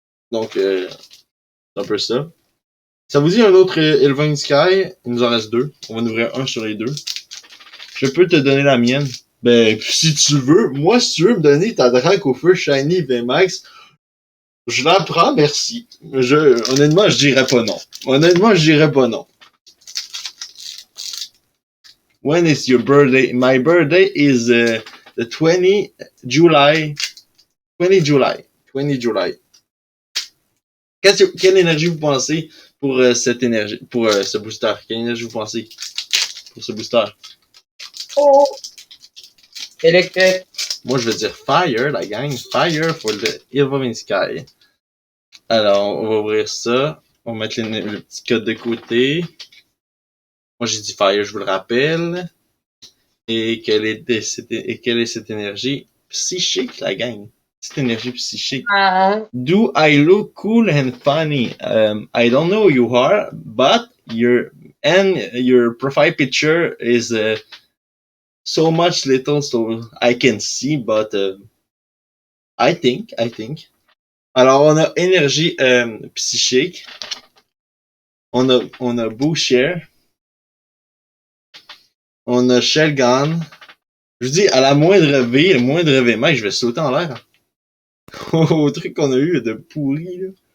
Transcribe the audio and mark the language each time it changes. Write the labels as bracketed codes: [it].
[fr] Donc, c'est un peu ça. Ça vous dit un autre Elvin Sky? Il nous en reste 2. On va en ouvrir un sur les 2. Je peux te donner la mienne. Ben, si tu veux. Moi, si tu veux me donner ta Dracofeu Shiny VMAX, je la prends, merci. Honnêtement, je dirais pas non. [en] When is your birthday? My birthday is the 20 July 20 July. 20 July. [fr] Quelle énergie vous pensez pour cette énergie, pour ce booster? Quelle énergie vous pensez pour ce booster? Oh! Électrique. Moi, je vais dire Fire, la gang. Fire for the Evolving Sky. Alors, on va ouvrir ça. On va mettre le petit code de côté. Moi, j'ai dit Fire, je vous le rappelle. Et quelle est cette énergie psychique, la gang? Cette énergie psychique. [en] Do I look cool and funny? I don't know who you are, but your profile picture is so much little so I can see, but I think. [fr] Alors, on a énergie psychique. On a Boucher. On a Shelgan. Je vous dis, à la moindre V, le moindre événement, je vais sauter en l'air. Au truc qu'on a eu de pourri, là.